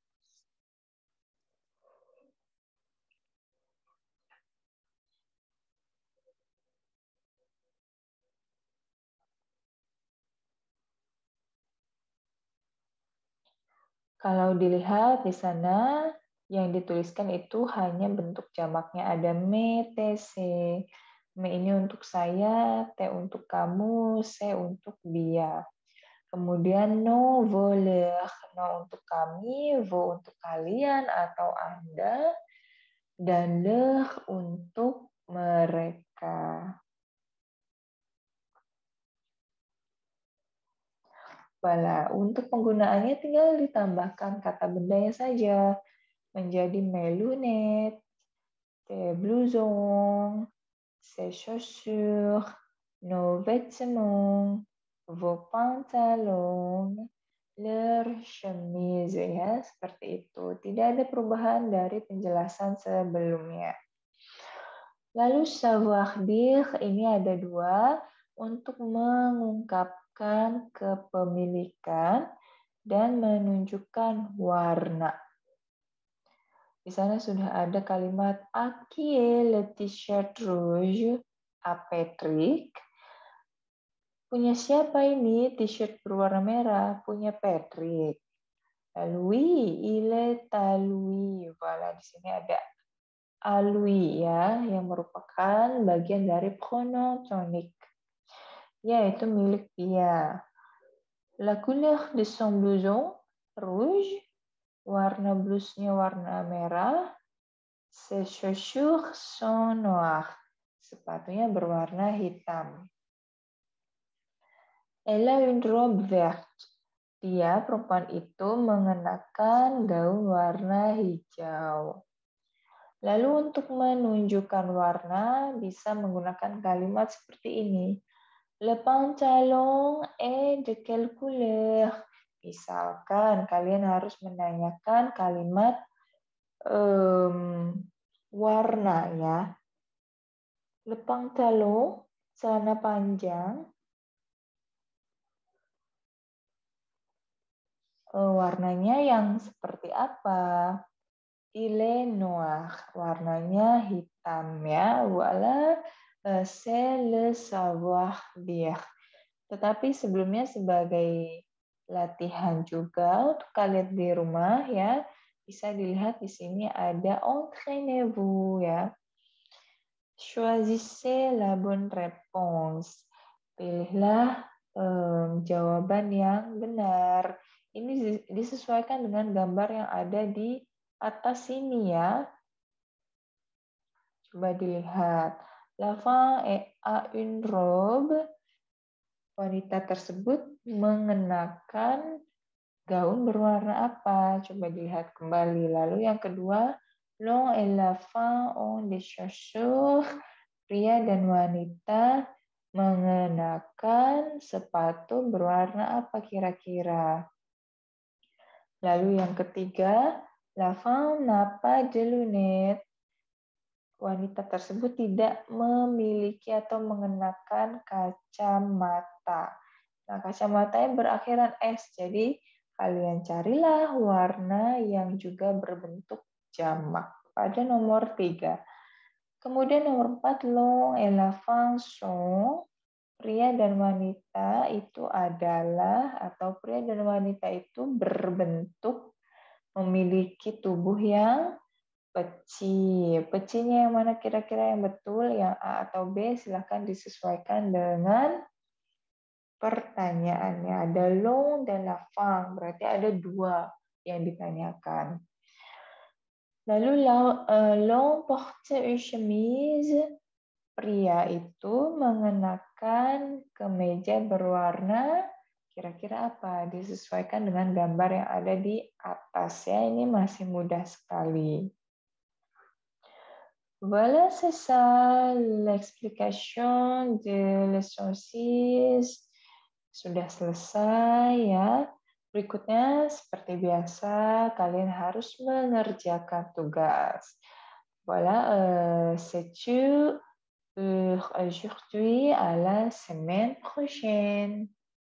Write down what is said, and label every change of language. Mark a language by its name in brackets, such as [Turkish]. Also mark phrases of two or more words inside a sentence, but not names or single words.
[Indonesian] Kalau dilihat di sana, yang dituliskan itu hanya bentuk jamaknya. Ada me, te, se. Me ini untuk saya, te untuk kamu, se untuk dia. Kemudian no voler, no untuk kami, vo untuk kalian atau Anda, dan leur untuk mereka. Bala, untuk penggunaannya tinggal ditambahkan kata bendanya saja menjadi [French] mes lunettes, tes blousons, ses chaussures, nos vêtements, vos pantalons, leur chemise, [Indonesian] ya, seperti itu. Tidak ada perubahan dari penjelasan sebelumnya. Lalu [French] savoir dire [Indonesian] ini ada dua, untuk mengungkapkan kepemilikan dan menunjukkan warna. Di sana sudah ada kalimat [French] à qui est le t-shirt rouge? À Patrick. [Indonesian] Punya siapa ini t-shirt berwarna merah? Punya Patrick. [French] Lui, il est à lui. Voilà, [Indonesian] di sini ada [French] à lui [Indonesian] ya, yang merupakan bagian dari pronom tonic, yaitu milik dia. [French] La couleur de son blouson rouge, [Indonesian] warna blusnya warna merah. [French] Ses chaussures sont noires, [Indonesian] sepatunya berwarna hitam. [French] Elle a une robe verte. [Indonesian] Dia, perempuan itu, mengenakan gaun warna hijau. Lalu untuk menunjukkan warna, bisa menggunakan kalimat seperti ini. [French] Le pantalon est de quelle couleur? [Indonesian] Misalkan kalian harus menanyakan kalimat warna ya. [French] Le pantalon, [Indonesian] celana panjang, warnanya yang seperti apa? [French] Il est noir, [Indonesian] warnanya hitam ya. [French] Voilà, c'est le savoir dire. [Indonesian] Tetapi sebelumnya sebagai latihan juga untuk kalian di rumah ya, bisa dilihat di sini ada entraînez-vous ya. [French] Choisissez la bonne réponse. [Indonesian] Pilihlah jawaban yang benar. Ini disesuaikan dengan gambar yang ada di atas sini ya. Coba dilihat. [French] La femme a une robe. [Indonesian] Wanita tersebut mengenakan gaun berwarna apa? Coba dilihat kembali. Lalu yang kedua, [French] L'homme et la femme ont des chaussures. [Indonesian] Pria dan wanita mengenakan sepatu berwarna apa kira-kira? Lalu yang ketiga, [French] la femme n'a pas de lunettes. [Indonesian] Wanita tersebut tidak memiliki atau mengenakan kacamata. Nah, kacamatanya berakhiran S, jadi kalian carilah warna yang juga berbentuk jamak pada nomor 3. Kemudian nomor 4, [French] l'homme et la femme sont. [Indonesian] Pria dan wanita itu adalah, atau pria dan wanita itu berbentuk memiliki tubuh yang peci. Pecinya yang mana kira-kira yang betul? Yang A atau B? Silahkan disesuaikan dengan pertanyaannya. Ada [French] l'homme [Indonesian] dan [French] la femme, [Indonesian] berarti ada 2 yang ditanyakan. [French] Lalu l'homme porte une chemise. [Indonesian] Pria itu mengenakan kemeja berwarna kira-kira apa? Disesuaikan dengan gambar yang ada di atas ya. Ini masih mudah sekali. [French] Voilà, c'est ça l'explication de leçon 6. [Indonesian] Sudah selesai ya. Berikutnya seperti biasa kalian harus mengerjakan tugas. [French] Voilà, c'est tout pour aujourd'hui. À la semaine prochaine.